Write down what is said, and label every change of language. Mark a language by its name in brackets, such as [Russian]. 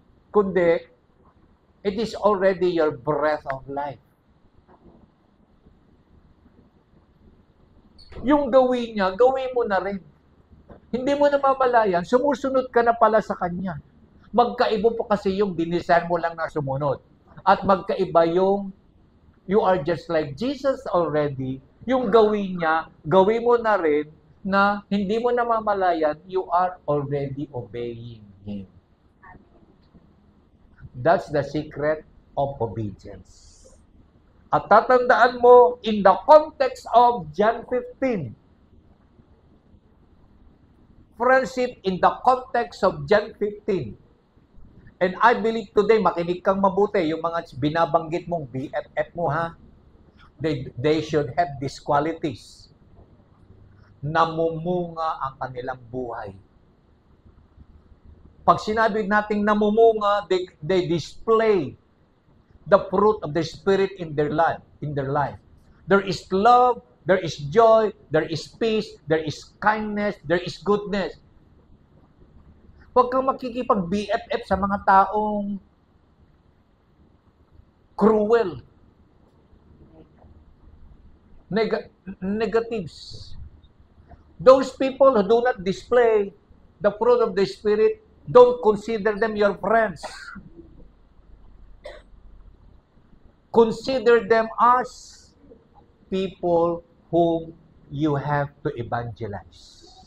[English] Kundi, it is already your breath of life. [Filipino] Yung gawin niya, gawin mo na rin. Hindi mo na mamalayan, sumusunod ka na pala sa Kanya. Magkaiba po kasi yung dinisan mo lang na sumunod. At magkaiba yung [English] you are just like Jesus already, [Filipino] yung gawin niya, gawin mo na rin na hindi mo na mamalayan, [English] you are already obeying Him. That's the secret of obedience. [Filipino] At tatandaan mo, [English] in the context of John 15, friendship in the context of John 15, and I believe today, [Filipino] makinig kang mabuti, yung mga binabanggit mong BFF mo, ha? [English] They should have these qualities. [Filipino] Namumunga ang kanilang buhay. Pag sinabi nating namumunga, [English] they display the fruit of the Spirit in their life. There is love, there is joy, there is peace, there is kindness, there is goodness. [Filipino] Huwag kang makikipag-BFF sa mga taong [English] cruel, negatives. Those people who do not display the fruit of the Spirit, don't consider them your friends. Consider them as people whom you have to evangelize.